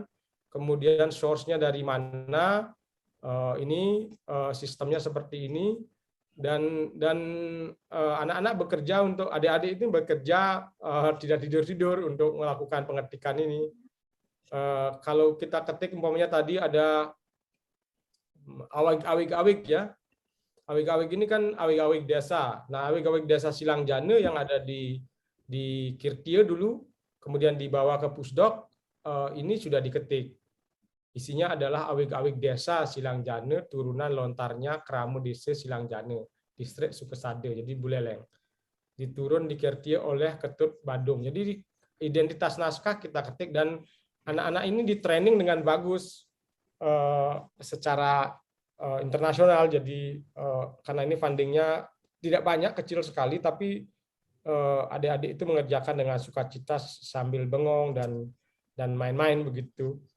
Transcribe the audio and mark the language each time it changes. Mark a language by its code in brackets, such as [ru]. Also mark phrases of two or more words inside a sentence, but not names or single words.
[id] Kemudian source-nya dari mana? Ini sistemnya seperti ini. Dan anak-anak bekerja untuk adik-adik itu bekerja tidak tidur-tidur untuk melakukan pengetikan ini. Kalau kita ketik umpamanya tadi ada awig-awig ya. Awig-awig ini kan awig-awig desa. Nah, awig-awig desa Silangjane yang ada di Kirtie dulu, kemudian dibawa ke Pusdok, ini sudah diketik. Isinya adalah awig-awig desa Silangjane, turunan lontarnya Kramo Desa Silangjane, distrik Sukesade, jadi Buleleng. Diturun di Kirtie oleh Ketut Badung. Jadi identitas naskah kita ketik dan anak-anak ini di training dengan bagus secara internasional. Jadi karena ini fundingnya tidak banyak, kecil sekali, tapi adik-adik itu mengerjakan dengan sukacita sambil bengong dan main-main begitu.